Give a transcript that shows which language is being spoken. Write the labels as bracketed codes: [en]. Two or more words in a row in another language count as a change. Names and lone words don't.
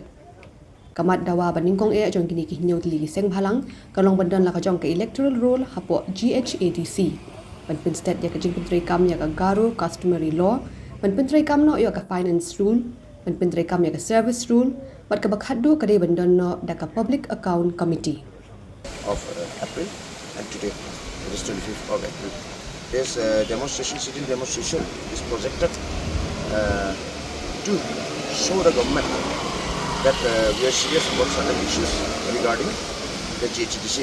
[kha] Kamat dawa baningkong jong kini hynniew tylli sengbhalang kalong bandan la jong ke [en] electoral roll [kha] hapoh GHADC. Ban pinstat ya jing pentrai kam ya [en] Garo customary law, [kha] ban pentrai kam no ya [en] finance rule, [kha] ban pentrai kam ya [en] service rule, [kha] bat ka bakhaddo kade bandan no da [en] public account committee. Of April and today, it is 25th of April. This demonstration, sitting demonstration is projected to show the government that we are serious about certain issues regarding the GHADC.